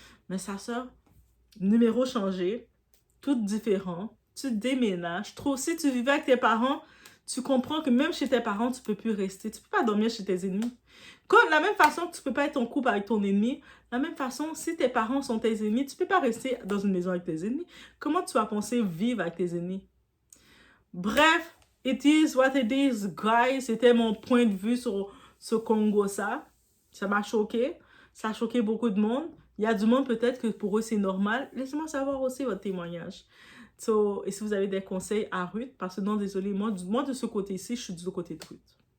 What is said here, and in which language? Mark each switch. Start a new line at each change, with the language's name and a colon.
French: Mais sa sœur, numéro changé, tout différent, tu déménages. Si tu vivais avec tes parents, tu comprends que même chez tes parents, tu ne peux plus rester. Tu ne peux pas dormir chez tes ennemis. De la même façon que tu ne peux pas être en couple avec ton ennemi, de la même façon, si tes parents sont tes ennemis, tu ne peux pas rester dans une maison avec tes ennemis. Comment tu vas penser vivre avec tes ennemis?
English: Bref, it is what it is, guys.
French: C'était mon point de vue sur ce Congo, ça. Ça m'a choqué. Ça a choqué beaucoup de monde. Il y a du monde peut-être que pour eux, c'est normal. Laissez-moi savoir aussi votre témoignage. Et si vous avez des conseils à Ruth, parce que non, désolé, moi de ce côté-ci, je suis du côté de Ruth.